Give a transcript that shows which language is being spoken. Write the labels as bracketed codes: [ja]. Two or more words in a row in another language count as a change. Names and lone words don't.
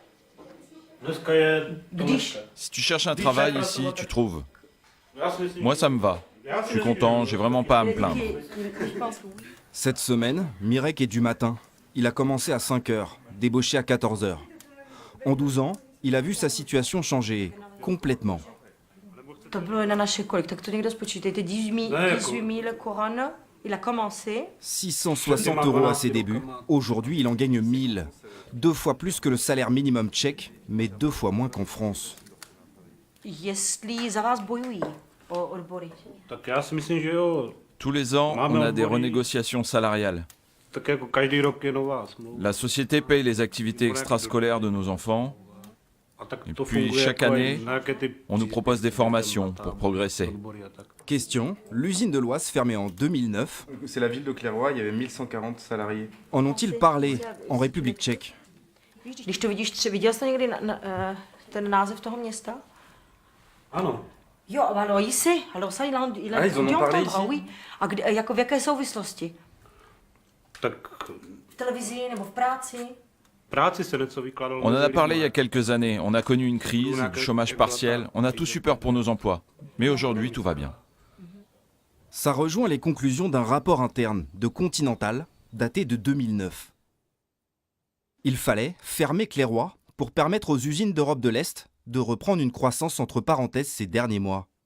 [fr] Si tu cherches un travail ici, tu trouves. Moi, ça me va. Je suis content, j'ai vraiment pas à me plaindre. Cette semaine, Mirek est du matin. Il a commencé à 5 h, débauché à 14 h. En 12 ans, il a vu sa situation changer complètement. [cs] To bylo na naše kolik, tak to někdo spočítejte, 18 000 koron, [fr] il a commencé. 660 € à ses débuts, aujourd'hui il en gagne 1000. 2 fois plus que le salaire minimum tchèque, mais 2 fois moins qu'en France. [cs] Jestli za vás bojují o odbory. Tak já si myslím, že jo. [fr] Tous les ans, on a des renégociations salariales. [cs] Tak jako každý rok je nová smlouva. [fr] La société paye les activités extrascolaires de nos enfants. Et puis chaque année, on nous propose des formations pour progresser. Question, l'usine de l'Oise fermée en 2009. C'est la ville de Clairoy, il y avait 1140 salariés. En ont-ils parlé en République tchèque? [cs] Když to vidíš, viděl jsi někdy ten název toho města? Ano. Jo, ano, jsi, [fr] alors ça, il ils en ont parlé ici? Oui. [cs] A kde, jako v jaké souvislosti? Tak V televizi nebo v práci? práci se něco vykládalo. [fr] On en a parlé il y a quelques années. On a connu une crise, du chômage partiel. On a tous eu peur pour nos emplois. Mais aujourd'hui, tout va bien. Ça rejoint les conclusions d'un rapport interne de Continental daté de 2009. Il fallait fermer Clairoy pour permettre aux usines d'Europe de l'Est de reprendre une croissance entre parenthèses ces derniers mois.